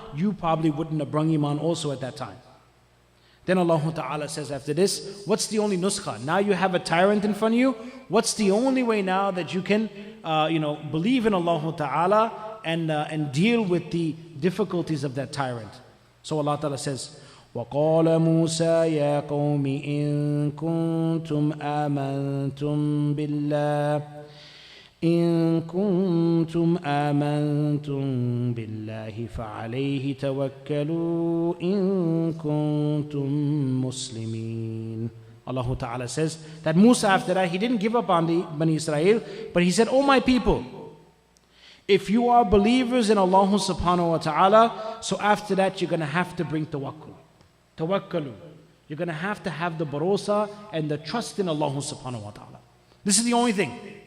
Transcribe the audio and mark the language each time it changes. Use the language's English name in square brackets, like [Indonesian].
[English] You probably wouldn't have brought Iman also at that time. Then Allah Ta'ala says after this, what's the only nuskha? Now you have a tyrant in front of you. What's the only way now that you can believe in Allah Ta'ala and deal with the difficulties of that tyrant? So Allah Ta'ala says, [Arabic] وَقَالَ مُوسَى يَا قَوْمِ إِن كُنتُمْ آمَنْتُمْ بِاللَّهِ إن كنتم آمنتم بالله فعليه توكلوا إن كنتم مسلمين. [English] Allah Ta'ala says that Musa after that, he didn't give up on the Bani Israel, but he said, "Oh my people, if you are believers in Allah subhanahu wa ta'ala, so after that you're going to have to bring tawakkul. Tawakkalu. You're going to have the barosa and the trust in Allah subhanahu wa ta'ala. This is the only thing.